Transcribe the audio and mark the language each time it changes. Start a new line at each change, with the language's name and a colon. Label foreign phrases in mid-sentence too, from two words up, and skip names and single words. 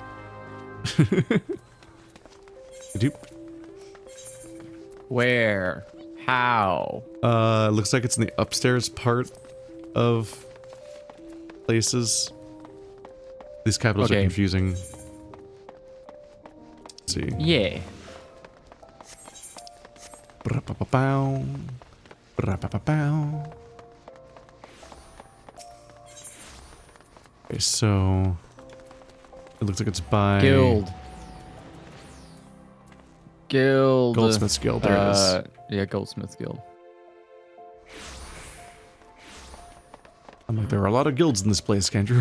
English: Doop. Where? How? Looks like it's in the upstairs part of places. These capitals are confusing. Let's see. Yeah. Bra-pa-pa-pow. Bra-pa-pa-pow. Okay, so it looks like it's by Guild. Goldsmith's Guild. There it is. Yeah, Goldsmith's Guild. I'm like, there are a lot of guilds in this place, Andrew.